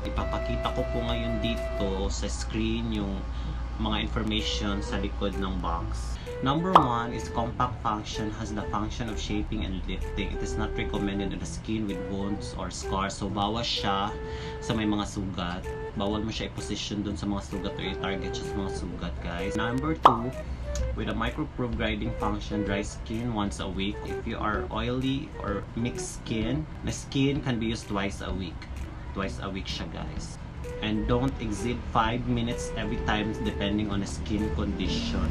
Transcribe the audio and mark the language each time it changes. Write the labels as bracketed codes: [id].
[tl] Ipapakita ko po ngayon dito sa screen yung mga information sa likod ng box. [en] Number 1 is compact function, has the function of shaping and lifting. It is not recommended on the skin with wounds or scars. [tl] So bawal siya sa may mga sugat. Bawal mo siya i-position doon sa mga sugat or i-target siya sa mga sugat guys. [en] Number 2, with a microprobe grinding function, dry skin once a week. If you are oily or mixed skin, the skin can be used twice a week. Twice a week siya guys. and don't exceed 5 minutes every time depending on the skin condition.